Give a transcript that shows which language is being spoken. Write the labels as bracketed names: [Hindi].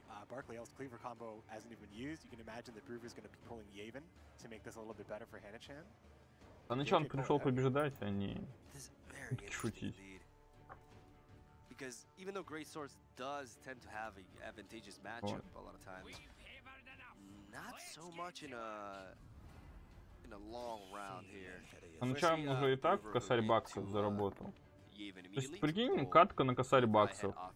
[English] Barclay Elves Cleaver combo hasn't even been used. You can imagine that Brewer's going to be pulling Yavin to make this a little bit better for Hannah-chan. [Russian] А Hannah-chan пришел побеждать, а не шутить. [English] Because even though Greatswords does tend to have an advantageous matchup a lot of times, not so much in a long round here. [Russian] Hannah-chan уже и так косарь баксов заработал. То есть, прикинь, катка на косарь баксов.